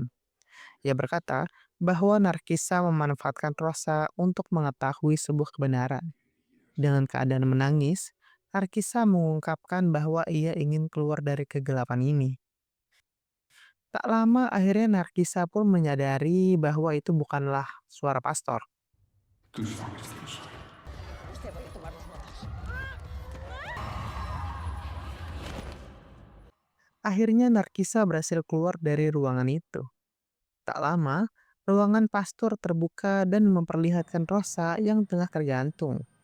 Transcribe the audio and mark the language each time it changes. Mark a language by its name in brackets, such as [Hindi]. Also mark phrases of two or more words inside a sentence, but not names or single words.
[Indonesian] Ia berkata bahwa Narkisa memanfaatkan Rosa untuk mengetahui sebuah kebenaran. Dengan keadaan menangis, Narkisa mengungkapkan bahwa ia ingin keluar dari kegelapan ini. Tak lama akhirnya Narkisa pun menyadari bahwa itu bukanlah suara pastor. [Spanish] Tus fuerzas. [Indonesian] Akhirnya Narkisa berhasil keluar dari ruangan itu. Tak lama, ruangan pastor terbuka dan memperlihatkan Rosa yang tengah tergantung.